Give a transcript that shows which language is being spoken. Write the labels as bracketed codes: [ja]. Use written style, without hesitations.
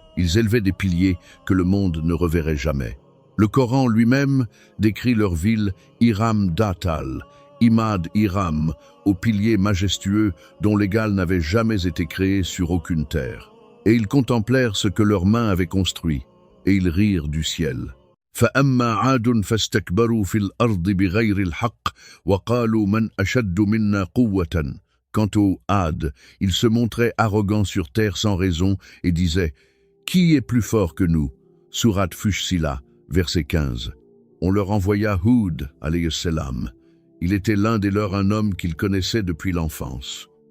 [fr] Ils élevaient des piliers que le monde ne reverrait jamais. Le Coran lui-même décrit leur ville Iram Datal, Imad Iram, aux piliers majestueux dont l'égal n'avait jamais été créé sur aucune terre. Et ils contemplèrent ce que leurs mains avaient construit, et ils rirent du ciel. [ar] فأما عاد فاستكبروا في الأرض بغير الحق وقالوا من أشد منا قوة. [fr] Quant aux Had, ils se montraient arrogants sur terre sans raison et disaient: qui est plus fort que nous? Sourate Fushsila, verset 15. On leur envoya Hud, alayhi salam. Il était l'un des leurs, un homme qu'ils connaissaient depuis l'enfance.